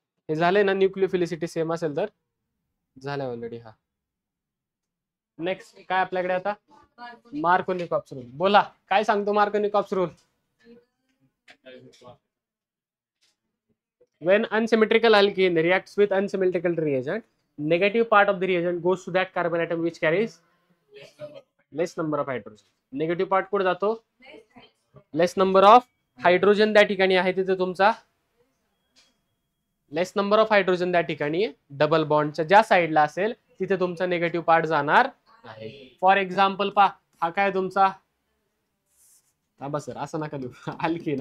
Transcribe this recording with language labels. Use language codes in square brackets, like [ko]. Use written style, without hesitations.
[mr] हे झाले ना? न्यूक्लियोफिलिसिटी सेम असेल तर झालं ऑलरेडी. हा नेक्स्ट काय आपल्याकडे आता? Markovnikov's rule. बोला काय सांगतो Markovnikov's rule? [en] When unsymmetrical alkene reacts with unsymmetrical reagent, negative part of the reagent goes to that carbon atom which carries less number of hydrogen. [mr] Negative part कुठे जातो? [en] less number of hydrogen [mr] त्या ठिकाणी आहे तिथे तुमचा लेस नंबर ऑफ हायड्रोजन त्या ठिकाणी double बॉन्डच्या ज्या साईडला असेल तिथे तुमचा निगेटिव्ह पार्ट जाणार आहे. फॉर एक्झाम्पल पहा, हा काय तुमचा सर असं नका देऊ अल्किन.